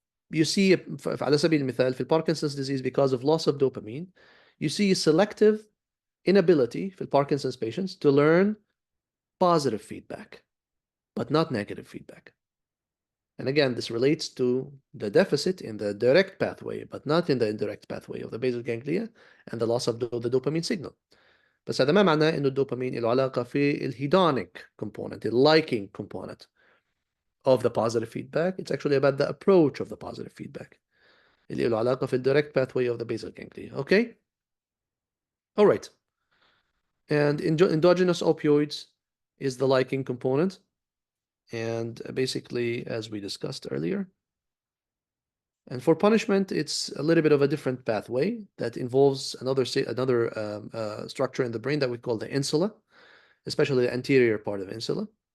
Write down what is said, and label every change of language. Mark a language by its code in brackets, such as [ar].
[en] You see [ar] على سبيل المثال في [en] Parkinson's disease, because of loss of dopamine, you see selective inability for Parkinson's patients to learn positive feedback, but not negative feedback. And again, this relates to the deficit in the direct pathway, but not in the indirect pathway of the basal ganglia and the loss of the dopamine signal. [ar] بس هذا ما معناه إنه الدوبامين له علاقة في الهيدونيك component, [en] the liking component of the positive feedback. It's actually about the approach of the positive feedback. [ar] اللي له علاقة في [en] direct pathway of the basal ganglia. Okay? All right. And endogenous opioids is the liking component. And basically, as we discussed earlier. And for punishment, it's a little bit of a different pathway that involves another structure in the brain that we call the insula, especially the anterior part of the insula.